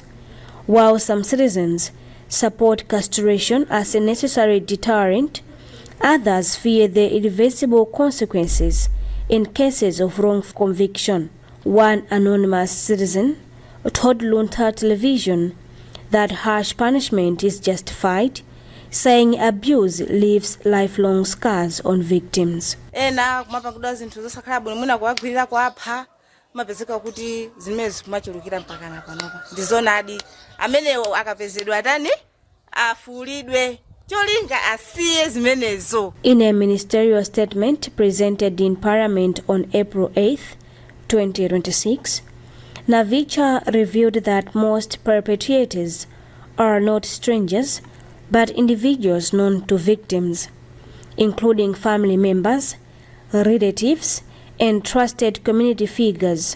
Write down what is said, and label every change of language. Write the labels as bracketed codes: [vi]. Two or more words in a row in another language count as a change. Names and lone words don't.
[en] While some citizens support castration as a necessary deterrent, others fear the irreversible consequences in cases of wrongful conviction. One anonymous citizen told Luntha television that harsh punishment is justified, saying abuse leaves lifelong scars on victims. [ny] Ena kumapangudwa zinthu zosakhala bwino mwina kuwagwirira kuwapha mapezeka kuti zimezi kumachulukira mpakana panopa ndizonadi amenewo akapezedwa atani afulidwe cholinga asiye zimenezo. [en] In a ministerial statement presented in Parliament on April 8, 2026, Navicha revealed that most perpetrators are not strangers, but individuals known to victims, including family members, relatives, and trusted community figures.